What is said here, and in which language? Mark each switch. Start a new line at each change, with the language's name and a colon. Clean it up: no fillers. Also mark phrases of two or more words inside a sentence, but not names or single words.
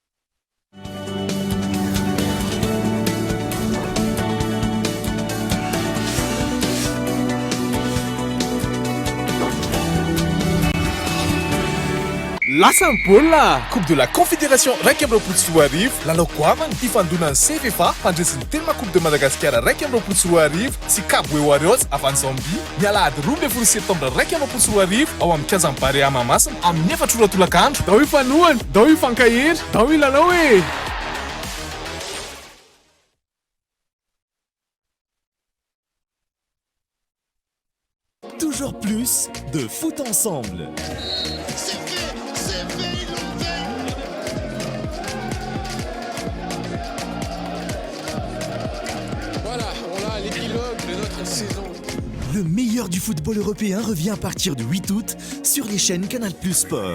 Malagasy: Lasa ny baolina Coupe de la Confédération raiky amby roapolo sy roa arivo lalao goavana ifandonan'ny CFFA handresin'ny telma Coupe de Madagasikara raiky amby roapolo sy roa arivo sy Cabo Warriors avy Zambie ny alahady 12 septambra raiky amby roapolo sy roa arivo ao amin'ny kianjan'ny Barea Mahamasina amin'ny 4 ora tolakandro. Dao ifanohana, dao ifankahery, dao ilalao e!
French: Toujours plus de foot ensemble. Le meilleur du football européen revient à partir du 8 août sur les chaînes Canal+ Sport.